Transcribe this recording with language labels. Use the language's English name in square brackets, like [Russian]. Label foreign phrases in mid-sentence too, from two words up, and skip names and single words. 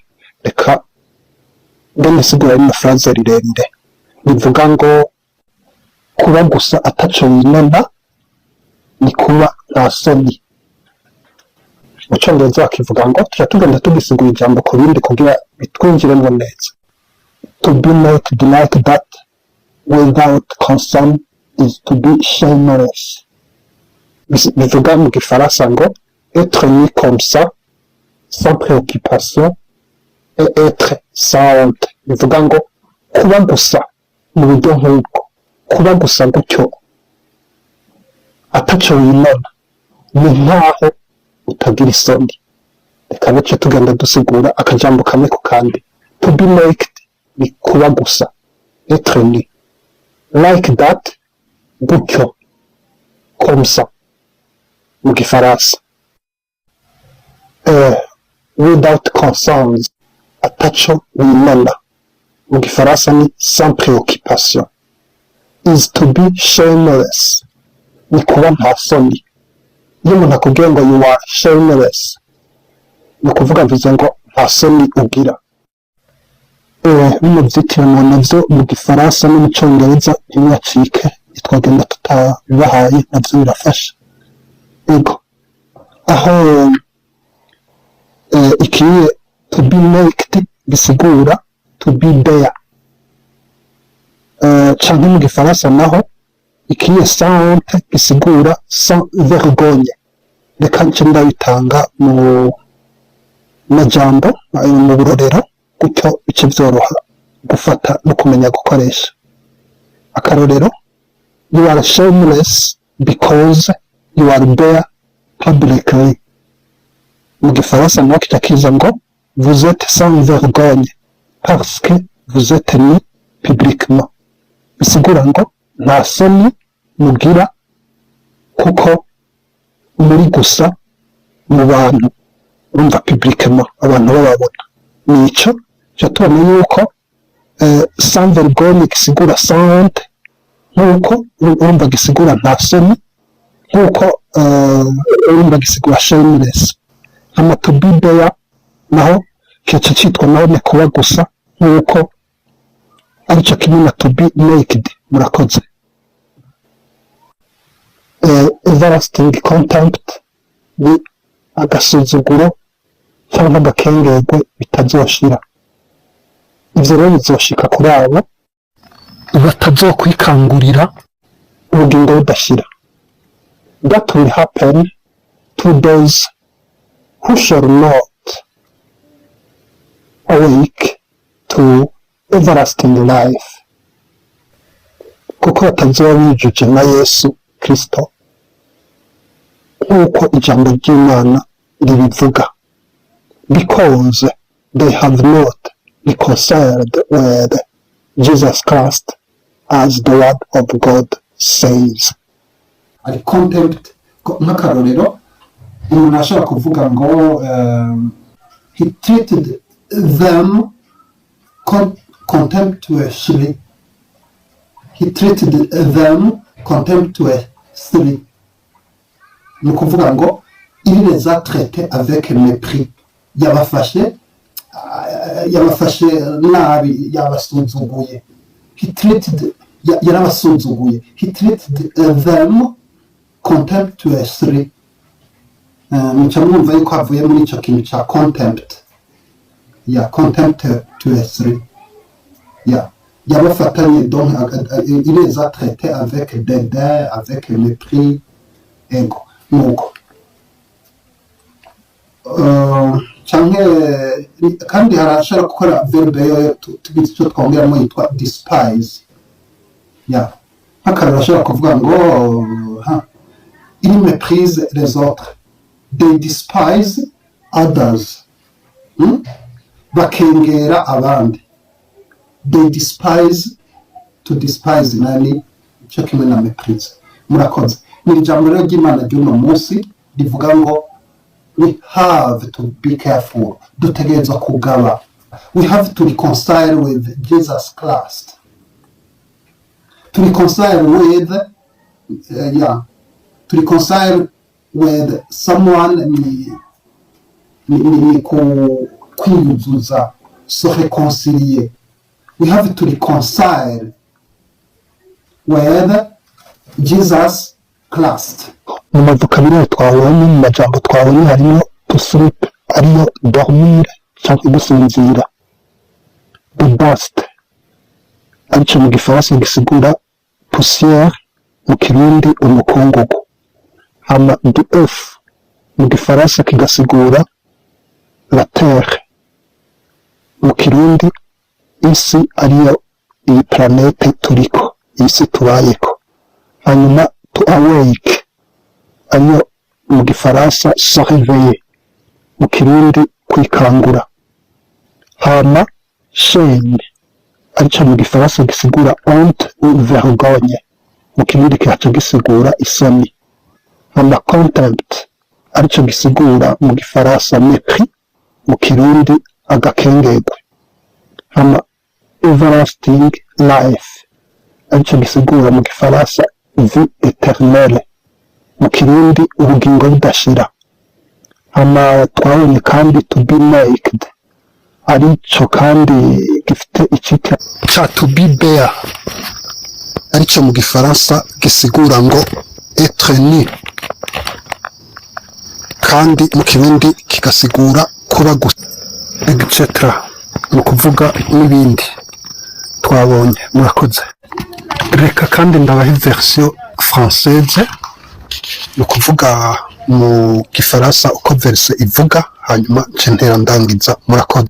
[Rundi] Reka mbene sigura ari na phrase rirerire bivuga ngo kuba gusa ataco winona ni kuba nta soni. Mu Congereza bakivuga ngo tuja tugenda tugisigura ijambo ku bindi kugira bitwinjiremo neza. [English] To be naked like that without concern is to be shameless. [Rundi] Bivuga mu Gifaransa ngo [French] être nu comme ça sans préoccupation et être sans honte. [Rundi] Bivuga ngo kuba gusa mu buryo nk'ubwo, kuba gusa gutyo ataco winona ni nkaho utagira isoni. Reka naco tugenda dusigura akajambo kamwe ku kandi. [English] To be naked [Rundi] ni kuba gusa, [French] être nu [English] like that, [Rundi] gutyo, [French] comme ça [Rundi] mu Gifaransa. [English] Without concerns, [Rundi] ataco winona mu Gifaransa ni [French] sans préoccupation. [English] Is to be shameless, [Rundi] ni kuba nta soni. Iyo umuntu akubwiye ngo [English] you are shameless, [Rundi] ni ukuvuga mvuze ngo nta soni ugira. Bino vyitirano navyo mu Gifaransa no mu Congereza ntibacike, twagenda tutabibahaye navyo birafasha. Ego aho ikiye [English] to be naked [Rundi] bisigura [English] to be there, [Rundi] canke mu Gifaransa naho ikiye [French] sans honte [Rundi] bisigura [French] sans vergogne. [Rundi] Reka nce ndabitanga mu majambo mu burorero gutyo bice vyoroha gufata no kumenya gukoresha. Akarorero: [English] you are shameless because you are there publicly. [Rundi] Mu Gifaransa naho kica kiza ngo [French] vous êtes sans vergogne parce que vous êtes nu publiquement. [Rundi] Bisigura ngo nta soni mugira kuko muri gusa mu bantu, urumva publiquement, abantu bababona. Nico cyo tubona yuko [French] sans vergogne [Rundi] gisigura [French] sans honte, [Rundi] nkuko urumva gisigura nta soni, nkuko urumva gisigura shameless. Ama [English] to be there [Rundi] naho kica citwa naho ni kuba gusa, nkuko arico kimwe na [English] to be naked. [Rundi] Murakoze. [English] Everlasting contempt [Rundi] ni agasuzuguro cyangwa agakengerwe bitazoshira. Ivyo rero bizoshika kuri abo batazokwikangurira ubugingo budashira. [English] That will happen to those who shall not awake to everlasting life, [Rundi] kuko batazoba bijuje na Yesu Kristo nk'uko ijambo ry'Imana ribivuga. [English] Because they have not reconciled with Jesus Christ as the word of God says. [Rundi] Ari contempt nk'akarorero, umuntu ashobora kuvuga ngo [English] he treated them contemptuously. He treated them contemptuously. [Rundi] Ni ukuvuga ngo [French] il les a traités avec mépris. [Rundi] Yabafashe nabi, yabasuzuguye. Yarabasuzuguye. [English] He treated them contemptuously. [Rundi] Muca mwumva yuko havuye muri icyo kintu cya contempt. [English] Contemptuously. [Rundi] Yabafatanye, [French] donc il les a traités avec dédain, avec mépris. [Rundi] Ego nuko canke kandi harashobora gukora verbe yo tugize icyo twongeramo yitwa despise. Nk'akarero ashobora kuvuga ngo [French] il méprise les autres, [English] they despise others. [Rundi] Bakengera abandi, [English] they despise. To despise [Rundi] nani cyo kimwe na méprise. Murakoze. Ni ijambo rero ry'Imana ry'uno munsi rivuga ngo [English] we have to be careful, [Rundi] dutegerezwa kugaba. [English] We have to reconcile with Jesus Christ, to reconcile with to reconcile with someone. [Rundi] Ni kwiyuzuza, [French] se réconcilier. [English] We have to reconcile with Jesus Christ. [Rundi] mu mavukamiro twabonye, mu majambo twabonye harimo [English] to sleep, [Rundi] ariyo dormir cyangwa gusinzira, [English] the dust [Rundi] aricyo mu gifaransa gisigura poussière, mu kirundi umukungugu. Hama [English] the earth [Rundi] mu gifaransa kigasigura [French] la terre, [Rundi] mu kirundi isi, ariyo iyi planete turiko, isi tubayeko. Hanyuma [English] to awake [Rundi] ariyo mu gifaransa [French] se réveiller, [Rundi] mu kirundi kwikangura. Hama shame aricyo mu gifaransa gisigura [French] honte ou vergogne, [Rundi] mu kirundi kihaca gisigura isoni. Hama contempt aricyo gisigura mu gifaransa mépris, mu kirundi agakengegwe. Hama [English] everlasting life [Rundi] aricyo gisigura mu gifaransa [French] vie éternelle, [Rundi] mu kirundi ubugingo budashira. Hama twabonye kandi [English] to be naked [Rundi] aricyo kandi gifite icyitwa cya [English] to be bare, [Rundi] aricyo mu gifaransa gisigura ngo [French] être nu, [Rundi] kandi mu kirundi kigasigura kuba gusa, etc. Ni ukuvuga n'ibindi twabonye. Murakoze. Reka kandi ndabaha [French] version française, [Rundi] ni ukuvuga mu gifaransa uko verse ivuga, hanyuma ntera ndangiza. Murakoze.